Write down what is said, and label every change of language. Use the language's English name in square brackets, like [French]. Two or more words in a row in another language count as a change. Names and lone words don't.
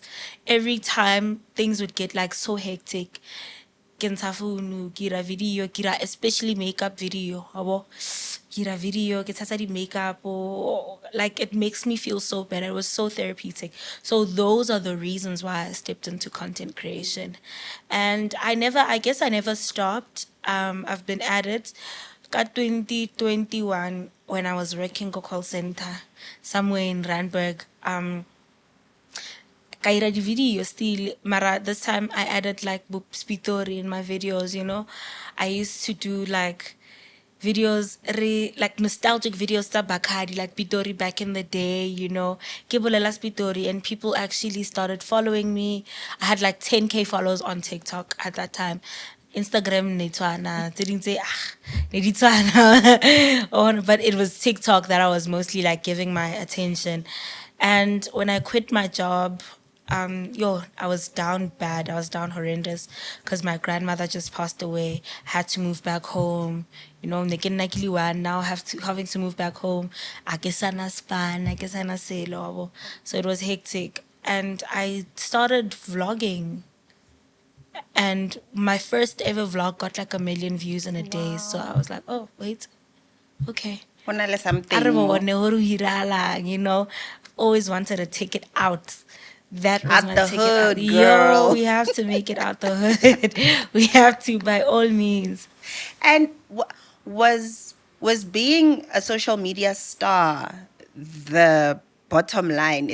[English] Every time things would get like so hectic, kira video, kira especially makeup video, kira video, get makeup, or like it makes me feel so better. It was so therapeutic. So those are the reasons why I stepped into content creation, and I guess I never stopped. I've been at it. Got 2021 when I was working a call center somewhere in Randburg. [Northern Sotho] Kaira di [English] video still, mara this time I added like spitori in my videos, I used to do like videos, like nostalgic videos [Northern Sotho] tsa Bakhadi, [English] like Pitori back in the day, [Northern Sotho] Ke bolela spitori, [English] and people actually started following me. I had like 10K followers on TikTok at that time. Instagram didn't say but it was TikTok that I was mostly like giving my attention. And when I quit my job, I was down bad. I was down horrendous because my grandmother just passed away. Had to move back home. You know, now having to move back home. I guess I guess so it was hectic. And I started vlogging. And my first ever vlog got like 1 million views in a day. So I was like, oh, wait, okay. [Southern Sotho] Ho na le [English] I something don't more. know, you know, I've always wanted to take it out. That was Out my the ticket out. hood, Yo, girl. we have to make it out the hood. We have to, by all means. And was being a social media star the bottom line?